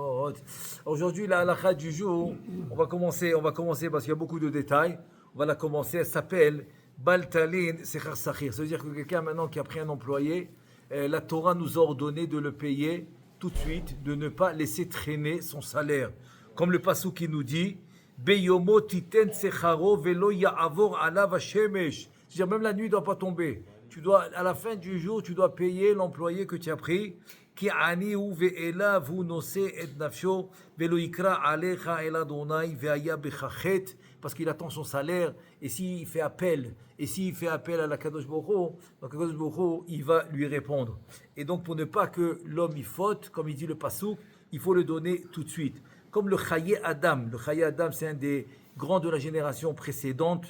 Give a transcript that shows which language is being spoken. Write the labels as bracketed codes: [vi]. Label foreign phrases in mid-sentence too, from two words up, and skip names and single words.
[fr] Aujourd'hui, la halakha du jour, on va commencer parce qu'il y a beaucoup de détails. On va la commencer, elle s'appelle [he] בל תלין שכר שכיר. [fr] Ça veut dire que quelqu'un maintenant qui a pris un employé, la Torah nous a ordonné de le payer tout de suite, de ne pas laisser traîner son salaire. Comme le passou qui nous dit, [he] ביומו תתן שכרו ולא יעבור עליו השמש. [fr] C'est-à-dire même la nuit ne doit pas tomber. À la fin du jour, tu dois payer l'employé que tu as pris. [he] כי עני הוא ואליו הוא נושא את נפשו ולא יקרא עליך אל ה' והיה בך חטא, [fr] parce qu'il attend son salaire. Et s'il fait appel, à la [he] קדוש ברוך הוא, [fr] donc [he] קדוש ברוך הוא, [fr] il va lui répondre. Et donc pour ne pas que l'homme y faute, comme il dit le pasuk, il faut le donner tout de suite. Comme le Chaye Adam. Le Chaye Adam, c'est un des grands de la génération précédente.